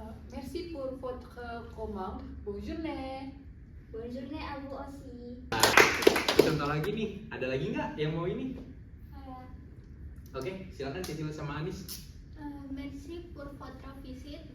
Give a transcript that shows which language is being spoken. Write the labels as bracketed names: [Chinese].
[French] Merci pour votre commande. Bonne journée. Bonne journée à vous aussi. [Indonesian] Contoh lagi nih, ada lagi nggak yang mau ini? [French] Voilà. [Indonesian] Oke, silakan Cecil sama Anis. [French] Merci pour votre visite.